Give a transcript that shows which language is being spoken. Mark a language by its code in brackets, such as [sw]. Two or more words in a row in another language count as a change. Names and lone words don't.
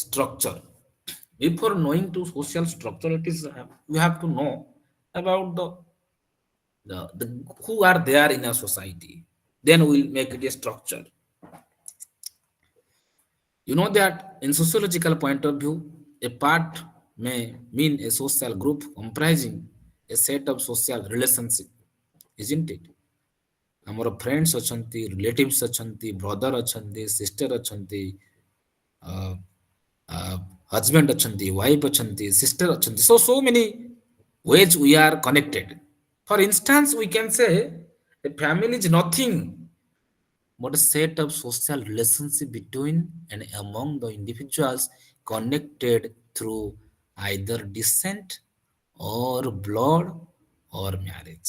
[en] Before knowing to social structure, it is we have to know about the who are there in a society. Then we'll make it a structure. You know that in sociological point of view, a part may mean a social group comprising a set of social relationship, isn't it? [or] ଆମର ଫ୍ରେଣ୍ଡସ୍ ଅଛନ୍ତି, ରିଲେଟିଭ୍ସ ଅଛନ୍ତି, ବ୍ରଦର ଅଛନ୍ତି, ସିଷ୍ଟର ଅଛନ୍ତି, husband ଅଛନ୍ତି, wife ଅଛନ୍ତି, sister ଅଛନ୍ତି. [en] So many ways we are connected. For instance, we can say a family is nothing but a set of social relationship between and among the individuals connected through either descent or blood or marriage.